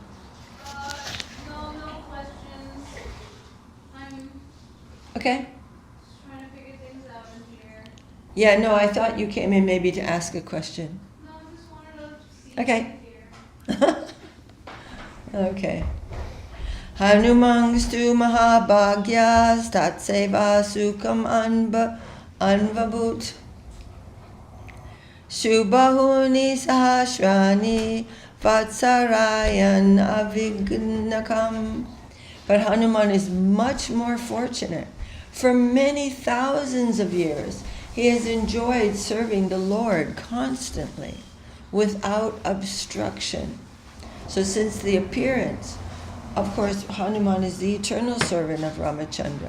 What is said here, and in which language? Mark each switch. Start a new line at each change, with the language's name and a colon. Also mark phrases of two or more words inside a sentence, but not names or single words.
English: No questions. I'm Okay. just trying to figure things out in here. Yeah, no, I thought you came in maybe to ask a question. No, I just wanted to see Okay. here. Okay.
Sanskrit: Hanumangstu mahabhagyas tatseva sukham anvabhut Shubahuni sahasrani vatsarayan avignakam.
English: But Hanuman is much more fortunate. For many thousands of years, he has enjoyed serving the Lord constantly, without obstruction. So since the appearance, of course, Hanuman is the eternal servant of Ramachandra.